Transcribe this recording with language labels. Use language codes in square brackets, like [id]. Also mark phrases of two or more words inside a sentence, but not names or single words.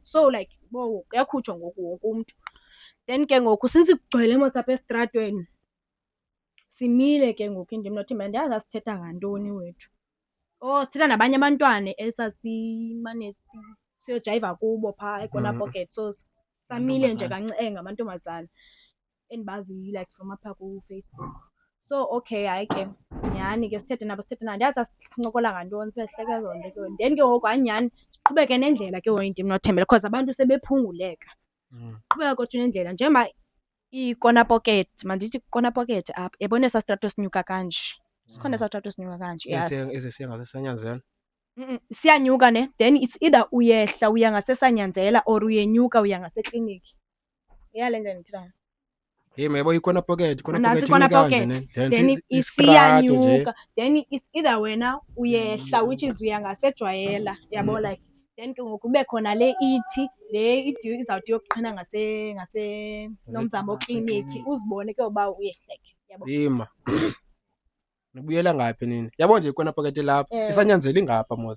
[en] So like [xh] kuyakhutshwa ngoku wonke umntu. Then ke ngoku since kugcwele mos apha esitratweni simile ke ngoku ndim noThembela andiyazi sasithetha ngantoni wethu. Sithetha nabanye abantwana esasimane siyojayiva kubo phaa eKona Pocket so samile nje kancinci ngamantombazana endibazi [en] like from [xh] apha kuFacebook. So okay hayi ke nyhani ke sithethe nabo andiyazi sasincokola ngantoni sibe sihleka ezo nto ke. Then ke ngoku hayi nyhani qhubeke nendlela ke wena intim nothembela because abantu sebephunguleka. Qhubeka kodwa nendlela njengoba ikona pocket, mandithi kona pocket apha. Yabona esaa strato sinyuka kanje. Sikhona esaa strato sinyuka kanje. Ezisiya ngasesanyanzela. Siyanyuka ne, [en] then it's either [xh] uyehla uya ngasesanyanzela or uyenyuka uya ngasekliniki. Le nto ndithethayo. Hey mayabo ikona pocket, Nantsi kona pocket. Then isiyanyuka. [en] Then it's either [xh] wena uyehla [en] which is [xh] uya ngasejwayela, yabo like. Then ke ngoku kube khona le ithi, le izawuthi yokuqhina ngase Nomzamo kliniki uzibone ke uba uyehleke, yabo. Yima. Nibuyela ngaphi nini? Yabo nje ikona pocket lapha. Isanyanzela ingapha mos.